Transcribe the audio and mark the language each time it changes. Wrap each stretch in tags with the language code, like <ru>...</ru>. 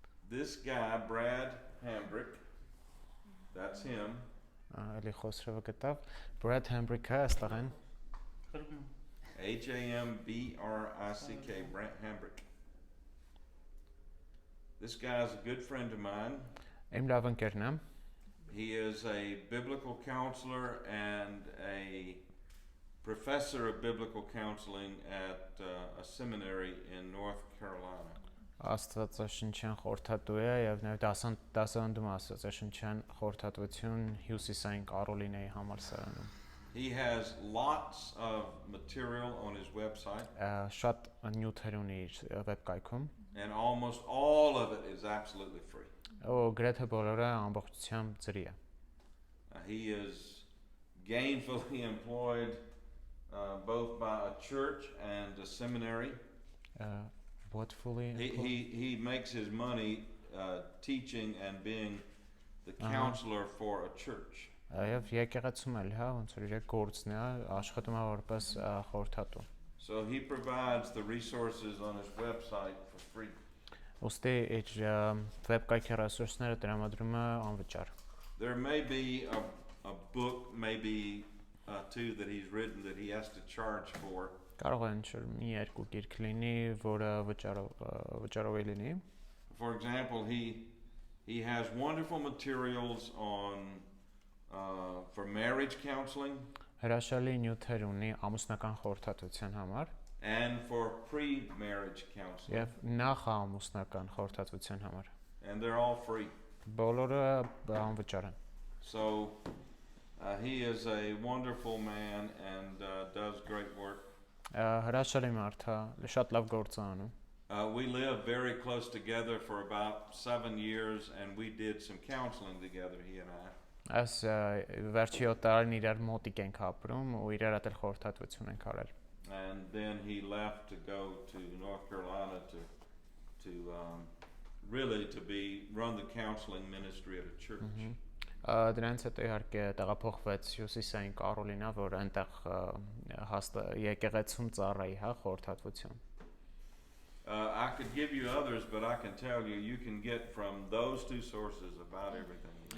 <en>This guy, Brad Hambrick, that's him.</en> <hy>Էլի խոսրովը գտավ Brad Hambrick-ը այստեղ են։</hy> <en>HAMBRICK, Brad Hambrick. This guy is a good friend of mine.</en> <hy>Իմ լավ ընկերն է։</hy> <en>He is a biblical counselor and a professor of biblical counseling at a seminary in North Carolina.</en> <hy>Աստվածաշնչյան խորհրդատու է եւ նաեւ դասանդում աստվածաշնչյան խորհրդատվություն Հյուսիսային Կարոլինայի համալսարանում։</hy> <en>He has lots of material on his website.</en> <hy>Շատ նյութեր ունի իր վեբկայքում։</hy> <en>And almost all of it is absolutely free.</en> <hy>Գրեթե բոլորը ամբողջությամբ ծրի է։</hy> <en>He is gainfully employed both by a church and a seminary. He makes his money teaching and being the counselor for a church.</en> <hy>Եվ եկեղեցում էլ, հա, ոնց որ իր գործն է, աշխատում է որպես խորհրդատու։</hy> <en>So he provides the resources on his website for free.</en> <hy>Ոստի իր վեբկայքի ռեսուրսները տրամադրում է անվճար։</hy> <en>There may be a book, maybe two that he's written that he has to charge for.</en> <hy>Կարող է ինչ-որ մի երկու գիրք լինի, որը վճարով է լինի։</hy> <en>For example, he has wonderful materials on for marriage counseling.</en> <hy>Հրաշալի նյութեր ունի ամուսնական խորհրդատվության համար</hy> <en>and for pre-marriage counseling.</en> <hy>Եվ նախ ամուսնական խորհրդատվության համար.</hy> <en>And they're all free.</en> <hy>Բոլորը անվճար են։</hy> <en>So he is a wonderful man and does great work.</en> <hy>Հրաշալի մարդ է, շատ լավ գործ է անում։</hy> <en>We lived very close together for about 7 years and we did some counseling together, he and I.</en> <hy>Այս վերջի 7 տարին իրար մոտիկ ենք ապրում ու իրար հետ խորհրդատվություն ենք արել։</hy> <en>And then he left to go to North Carolina to really to run the counseling ministry at a church.</en> <hy>Դրանից հետո իհարկե տեղափոխվեց Հյուսիսային Կարոլինա, որ այնտեղ եկեղեցում ծառայի, հա, խորհրդատվություն։</hy> <en>I could give you others, but I can tell you, you can get from those two sources about everything.</en>